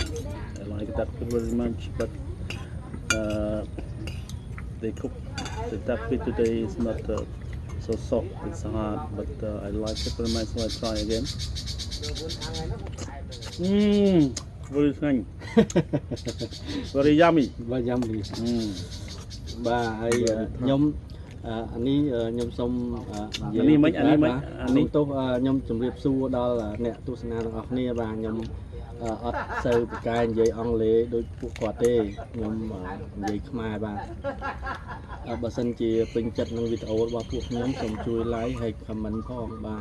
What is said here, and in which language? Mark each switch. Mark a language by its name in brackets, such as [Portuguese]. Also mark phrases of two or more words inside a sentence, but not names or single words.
[English] I like duck feet very much, but they cook the duck feet today is not so soft. It's hard, but I like it very much, so I try again. Very nice. Very yummy. [Khmer] បាទយ៉ាំនេះ បាទហើយខ្ញុំអានេះខ្ញុំសូមនិយាយនេះមិញទោសខ្ញុំជម្រាបសួរដល់អ្នកទស្សនាទាំងអស់គ្នាបាទខ្ញុំអត់សូវប្រកែកនិយាយអង់គ្លេសដូចពួកគាត់ទេខ្ញុំនិយាយខ្មែរបាទបើសិនជាពេញចិត្តនឹងវីដេអូរបស់ពួកខ្ញុំសូមជួយ like ហើយ comment ផងបាទ